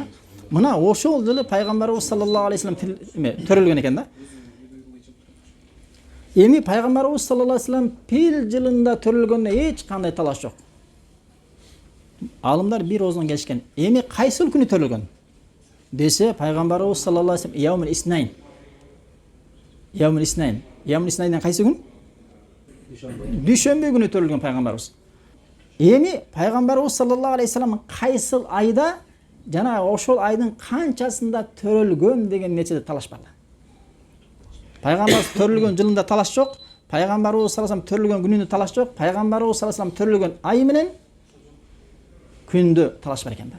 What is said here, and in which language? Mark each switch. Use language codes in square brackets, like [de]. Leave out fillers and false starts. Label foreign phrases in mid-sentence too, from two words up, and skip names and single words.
[ky] Мына ошол жылы пайгамбарыбыз [ar] صلى الله عليه وسلم [ky] төрөлгөн экен да. Эми пайгамбарыбыз [ar] صلى الله عليه وسلم [ky] пил жылында төрөлгөнүнө эч кандай талаш жок. Алымдар бир оозунан келишкен. Эми кайсыл күнү төрөлгөн? Десе пайгамбарыбыз [ar] صلى الله عليه وسلم يوم الاثنين. يوم الاثنين. [ky] Яумул Иснайнден кайсы күн? Дүйшөмбү күнү төрөлгөн пайгамбарыбыз. Эми пайгамбарыбыз [ar] صلى الله عليه وسلم [ky] кайсыл айда жана ошол айдын канчасында төрөлгөн деген нечеде талаш бар. Пайгамбарыбыз төрөлгөн жылында талаш жок, пайгамбарыбыз [ar] صلى الله عليه وسلم [ky] төрөлгөн күнүндө талаш жок, пайгамбарыбыз [ar] صلى الله عليه وسلم [ky] төрөлгөн ай менен күндө талаш бар экен да.